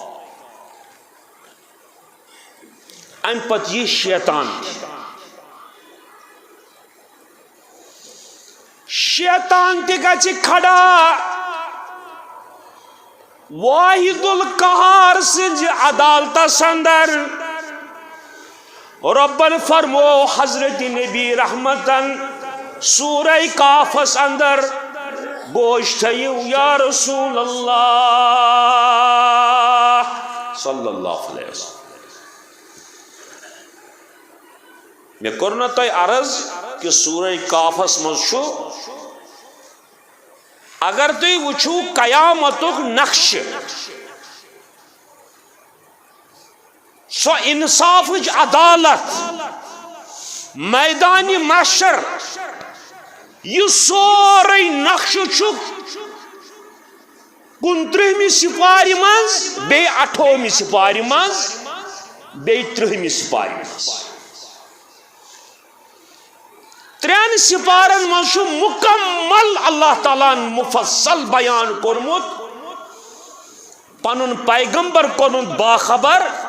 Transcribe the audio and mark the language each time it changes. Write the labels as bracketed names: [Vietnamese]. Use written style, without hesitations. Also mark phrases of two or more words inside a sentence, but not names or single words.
[Kashmiri] امہِ پتہٕ یی شیطان شیطان تہِ گژھِ کھڑا واحد القہار سٕنٛزِ عدالتس اندر ربن فرمو حضرت نبی رحمتن سورہ قافس اندر گوش تھیو [Arabic] یا رسول اللہ صلی اللہ علیہ وسلم [Urdu] میں کرنا تو عرض کہ [Kashmiri] سورہ قافس مزشو اگر تُہۍ وٕچھو قیامتُک نقشہ سو انصافٕچ عدالت میدان محشر یہ سورے نقشہ چھُ 29 سپارِ منٛز بیٚیہِ 28 سپارِ منٛز بیٚیہِ 30 سپارِ منٛز ترٛٮ۪ن سپارن منٛز چھُ مکمل اللہ تعالیٰ مفصل بیان کوٚرمُت پنُن پیغمبر کوٚرمُت باخبر